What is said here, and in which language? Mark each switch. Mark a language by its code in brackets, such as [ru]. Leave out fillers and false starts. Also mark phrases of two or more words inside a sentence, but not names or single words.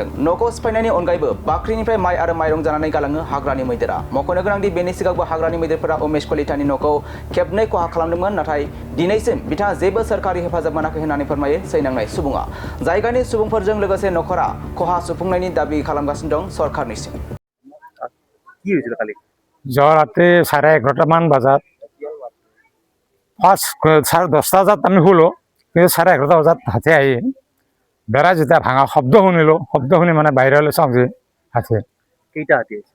[brx] न'खौ सिफायनायनि अनगायैबो बाख्रिनिफ्राय माइ आरो माइरं जानानै गालाङो हाग्रानि मैदेरा। मख'नो गोनांदि बेनि सिगांबो हाग्रानि मैदेरफोरा उमेश कलितानि न'खौ खेबनै खहा खालामदोंमोन, नाथाय दिनैसिम बिथाङा जेबो सोरखारि हेफाजाब मोनाखै होननानै फोरमायो सैनांनाय सुबुङा। जायगानि सुबुंफोरजों लोगोसे न'खरा खहा सुफुंनायनि दाबि खालामगासिनो दं सरकारनिसिम। [as] যোৱা ৰাতি 11:30মান বজাত ফাৰ্ষ্ট 10:30 বজাত আমি শুলো, কিন্তু 11:30 বজাত হাতী আহি বেৰা যেতিয়া ভাঙা শব্দ শুনিলো, শব্দ শুনি মানে বাহিৰলৈ চাওঁ যে হাতী। কেইটা হাতী আছে?